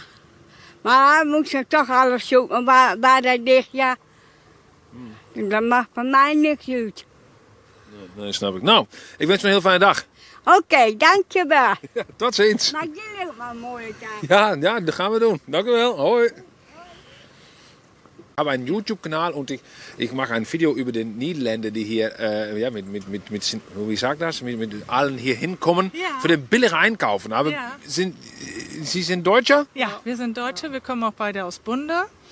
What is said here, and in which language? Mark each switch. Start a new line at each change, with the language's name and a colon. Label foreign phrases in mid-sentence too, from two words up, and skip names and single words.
Dutch: Maar dan moet je toch alles zoeken waar dat ligt, ja. Dat mag van mij niks uit. Nee, snap ik. Nou, ik wens u een heel fijne dag. Oké, dankjewel. Ja, tot ziens. Maar jullie ook maar een mooie tijd. Ja, dat gaan we doen. Dank u wel. Hoi.
German: Ich habe einen YouTube-Kanal und ich mache ein Video über den Niederländer, die hier wie sagt das, mit allen hier hinkommen, für den billigen Einkaufen. Aber Sie sind Deutscher? Ja, wir sind Deutsche, wir kommen auch beide aus Bunde.